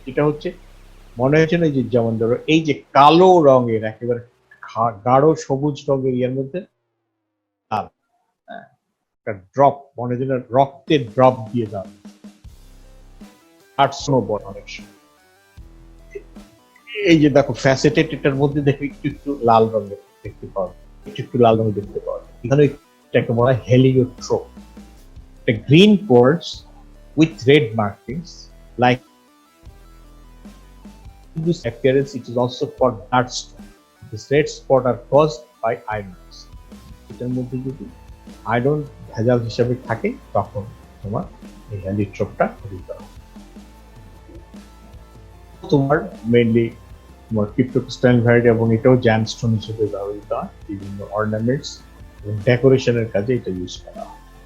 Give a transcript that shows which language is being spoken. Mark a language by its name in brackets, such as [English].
[Bangla] এটা হচ্ছে মনে হচ্ছে না যে যেমন ধরো এই যে কালো রঙের একেবারে গাঢ় সবুজ রঙের ইয়ের মধ্যে একটা ড্রপ, মনে হয় রক্তের ড্রপ দিয়ে দাও, অনেক সময় এই যে দেখো ফ্যাসেটেড, এটার মধ্যে দেখো একটু একটু লাল রঙের দেখতে পাওয়া, একটু লাল রঙের দেখতে পাওয়া। এখানে এটাকে বলা হয় হেলিওট্রপ। একটা green quartz [English] with red markings like this appearance. It is also called dark stone. This red spot are caused by iron. [Bangla] এটার মধ্যে যদি আয়রন ভেজাল হিসাবে থাকে তখন তোমার এই হেলিওট্রপটা দিতে হবে। তোমার মেইনলি তোমার ক্রিপ্টোক্রিস্টালাইন ভ্যারাইটি, এবং এটাও জ্যামস্টোন হিসেবে ব্যবহৃত হয় বিভিন্ন অর্নামেন্টস এবং ডেকোরেশনের কাজে এটা ইউজ করা হয়।